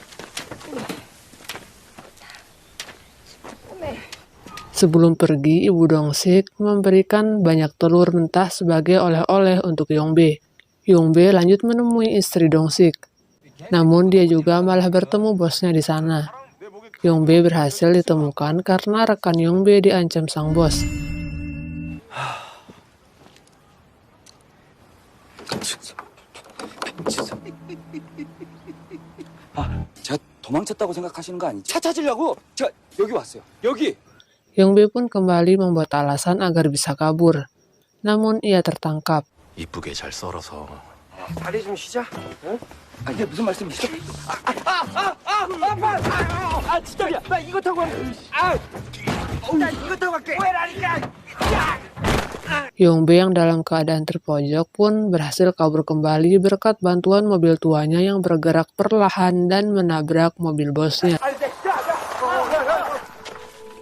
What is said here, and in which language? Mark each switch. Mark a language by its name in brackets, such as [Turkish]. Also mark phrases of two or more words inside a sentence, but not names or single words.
[Indonesian] Sebelum pergi, ibu Dong-sik memberikan banyak telur mentah sebagai oleh-oleh untuk Yongbe. Yongbe lanjut menemui istri Dong-sik. Namun dia juga malah bertemu bosnya di sana. Yongbe berhasil ditemukan karena rekan Yongbe diancam sang bos. [Korean] 제가 도망쳤다고 생각하시는 거 아니죠? 차 찾으려고 제가 여기 왔어요. 여기. [Indonesian] Yongbe pun kembali membuat alasan agar bisa kabur. Namun ia tertangkap. [Korean] 이쁘게 잘 썰어서 다리 좀 쉬자. 어? 아 이게 무슨 말씀이시죠? 진짜야. 나 이거 타고 갈게. 나 이거 타고 갈게. 왜라니까? [Indonesian] Yongbe yang dalam keadaan terpojok pun berhasil kabur kembali berkat bantuan mobil tuanya yang bergerak perlahan dan menabrak mobil bosnya.